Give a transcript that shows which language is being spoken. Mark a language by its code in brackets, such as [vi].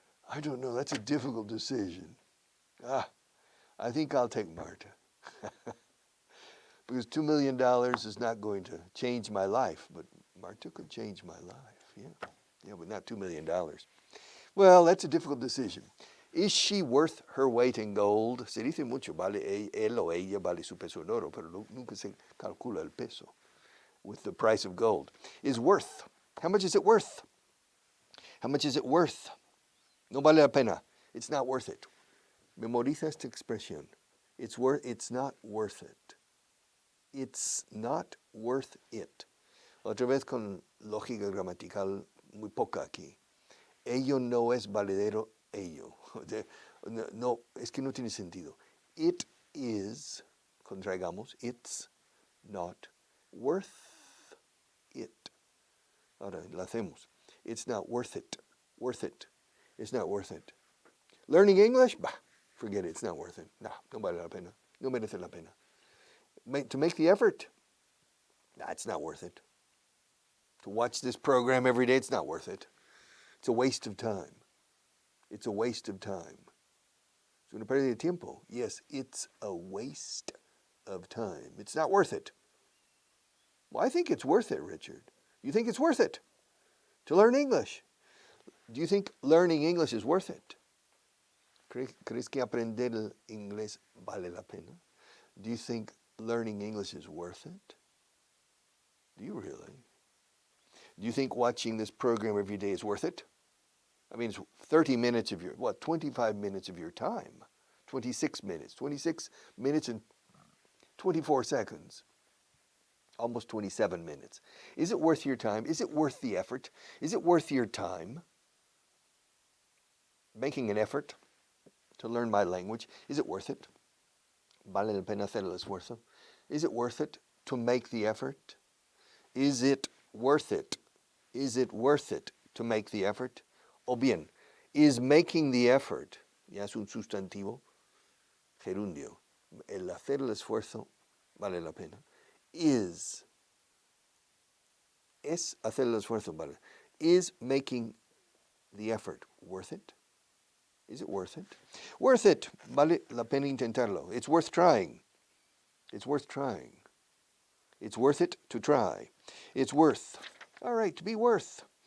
[en] I don't know, that's a difficult decision. I think I'll take Marta. Because $2 million is not going to change my life, but Marta could change my life, yeah, but not $2 million. Well, that's a difficult decision. Is she worth her weight in gold? [es] Se dice mucho, vale él o ella vale su peso en oro, pero nunca se calcula el peso [en] with the price of gold. Is worth. How much is it worth? How much is it worth? [es] No vale la pena. [en] It's not worth it. [es] Memoriza esta expresión. [en] It's not worth it. It's not worth it. [es] Otra vez con lógica gramatical muy poca aquí. Ello no es valedero ello. No, es que no tiene sentido. [en] It is, [es] contraigamos, [en] it's not worth it. [es] Ahora la hacemos. [en] It's not worth it. Worth it. It's not worth it. Learning English? Bah, forget it. It's not worth it. [es] No vale la pena. No merece la pena. [en] To make the effort? It's not worth it. To watch this program every day? It's not worth it. It's a waste of time. It's a waste of time. [es] Es una pérdida de tiempo. [en] Yes, it's a waste of time. It's not worth it. Well, I think it's worth it, Richard. You think it's worth it to learn English? Do you think learning English is worth it? [es] ¿Crees que aprender el inglés vale la pena? [en] Do you think learning English is worth it? Do you really? Do you think watching this program every day is worth it? I mean, it's 30 minutes of your, 25 minutes of your time. 26 minutes. 26 minutes and 24 seconds. Almost 27 minutes. Is it worth your time? Is it worth the effort? Is it worth your time? Making an effort to learn my language, is it worth it? [es] ¿Vale la pena hacer el esfuerzo? [en] Is it worth it to make the effort? Is it worth it? Is it worth it to make the effort? [es] O bien, [en] is making the effort, [es] ya es un sustantivo, gerundio, el hacer el esfuerzo vale la pena. Es hacer el esfuerzo vale. [en] Is making the effort worth it? Is it worth it? Worth it. [es] Vale la pena intentarlo. [en] It's worth trying. It's worth trying. It's worth it to try. It's worth. All right, to be worth.